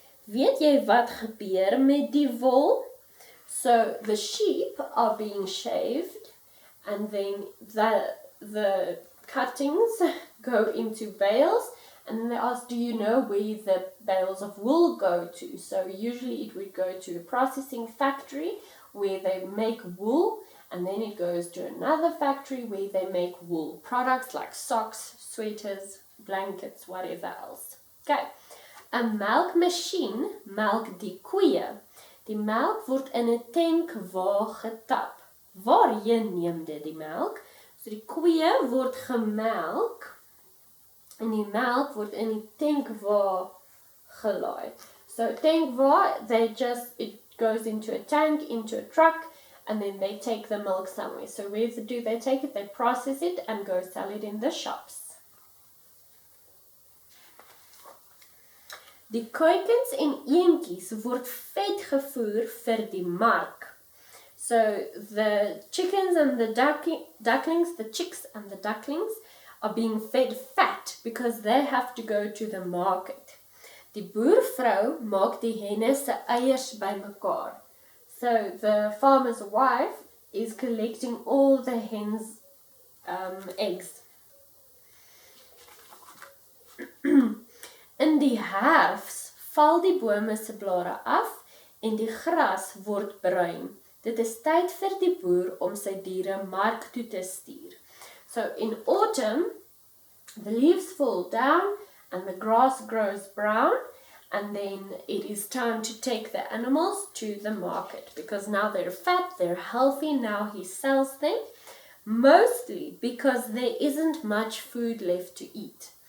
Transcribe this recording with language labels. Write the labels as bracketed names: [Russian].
[Afrikaans] Weet jy wat gebeur met die wol? [English] So the sheep are being shaved and then the cuttings go into bales. And then they ask, do you know where the bales of wool go to? So usually it would go to a processing factory where they make wool, and then it goes to another factory where they make wool products like socks, sweaters, blankets, whatever else. [Afrikaans] Okay, 'n melkmasjien melk die koeie. Die melk word in 'n tankwa getap. Waarheen neem dit die melk? So die koeie word gemelk. En die melk word in die tankwa gelaai. [English] So tankwa, it goes into a tank, into a truck, and then they take the milk somewhere. So where do they take it? They process it and go sell it in the shops. [Afrikaans] Die kuikens en eentjies word vet gevoer vir die mark. [English] So the chickens and the ducklings, the chicks and the ducklings are being fed fat because they have to go to the market. [Afrikaans] Die boervrou maak die henne se eiers bymekaar. [English] So the farmer's wife is collecting all the hens' eggs. [Afrikaans] In die herfs val die bome se blare af en die gras word bruin. Dit is tyd vir die boer om sy diere mark toe te stuur. [English] So in autumn, the leaves fall down and the grass grows brown, and then it is time to take the animals to the market because now they're fat, they're healthy, now he sells them, mostly because there isn't much food left to eat.